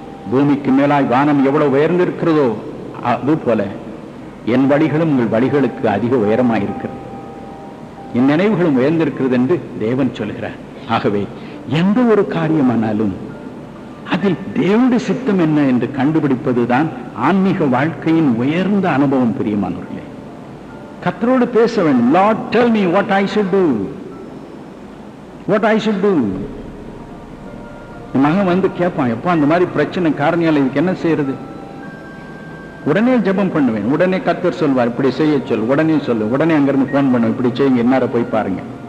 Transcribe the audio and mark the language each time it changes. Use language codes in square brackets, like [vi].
[ta] பூமிக்கு மேலாய் வானம் எவ்வளவு உயர்ந்திருக்கிறதோ அது போல என் வழிகளும் உங்கள் வழிகளுக்கு அதிக உயரமாயிருக்கிறது, என் நினைவுகளும் உயர்ந்திருக்கிறது என்று தேவன் சொல்கிறார். ஆகவே எந்த ஒரு காரியமானாலும் அதில் தேவனுடைய சித்தம் என்ன என்று கண்டுபிடிப்பதுதான் ஆன்மீக வாழ்க்கையின் உயர்ந்த அனுபவம். பிரியமானவர்களே, கர்த்தரோடு பேச வேண்டும். [en] Lord, tell me what I should do, what I should do. [ta] மகன் வந்து கேட்பான், எப்பா அந்த மாதிரி பிரச்சனை காரணியால் இதுக்கு என்ன செய்யறது? உடனே ஜெபம் பண்ணுவேன். உடனே கர்த்தர் சொல்வார், இப்படி செய்ய சொல், உடனே சொல்லு, உடனே அங்கிருந்து போன் பண்ணுவேன், இப்படி செய்யுங்க, இன்னார போய் பாருங்க.